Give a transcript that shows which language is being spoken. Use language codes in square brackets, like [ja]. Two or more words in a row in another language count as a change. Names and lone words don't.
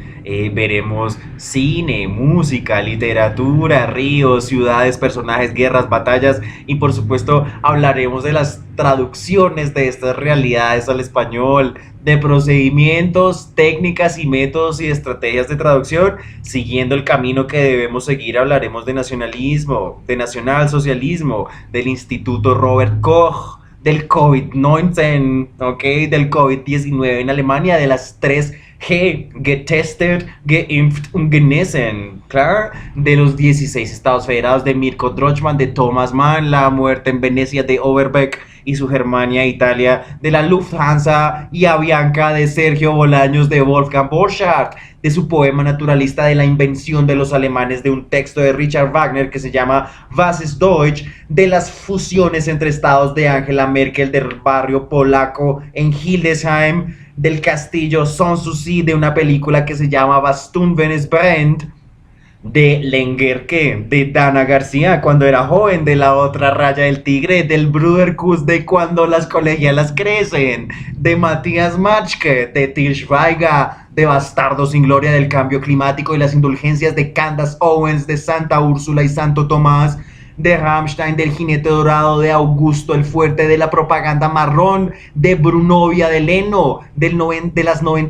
[es] Veremos cine, música, literatura, ríos, ciudades, personajes, guerras, batallas y por supuesto hablaremos de las traducciones de estas realidades al español, de procedimientos, técnicas y métodos y estrategias de traducción. Siguiendo el camino que debemos seguir hablaremos de nacionalismo, de nacionalsocialismo, del Instituto Robert Koch, del COVID-19, ¿ok? Del COVID-19 en Alemania, de las 3G, [de] getestet, geimpft und genesen, [es] claro, de los 16 estados federados de Mirko Drochman, de Thomas Mann, la muerte en Venecia de Overbeck y su Germania, Italia, de la Lufthansa y Avianca de Sergio Bolaños, de Wolfgang Borchardt, de su poema naturalista de la invención de los alemanes, de un texto de Richard Wagner que se llama Was ist Deutsch, de las fusiones entre estados de Angela Merkel, del barrio polaco en Hildesheim, del castillo Sanssouci, de una película que se llama Was tun, wenn es brennt, de Lenguerque, de Dana García cuando era joven, de La otra raya del tigre, del Bruderkuss de Cuando las colegialas crecen, de Matías Matschke, de Til Schweiger, de Bastardo sin gloria, del cambio climático y las indulgencias, de Candace Owens, de Santa Úrsula y Santo Tomás, de Rammstein, del Jinete Dorado, de Augusto el Fuerte, de la propaganda marrón, de Brunovia de Leno, de las